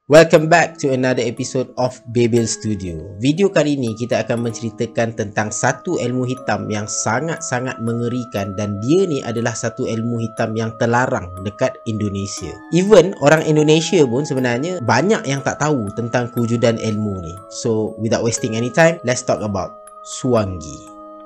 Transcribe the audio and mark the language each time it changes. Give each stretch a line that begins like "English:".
English: Welcome back to another episode of Babel Studio.
Malay: Video kali ini kita akan menceritakan tentang satu ilmu hitam yang sangat-sangat mengerikan, dan dia ni adalah satu ilmu hitam yang terlarang dekat Indonesia. Even orang Indonesia pun sebenarnya banyak yang tak tahu tentang kewujudan ilmu ni.
English: So without wasting any time, let's talk about Swangi.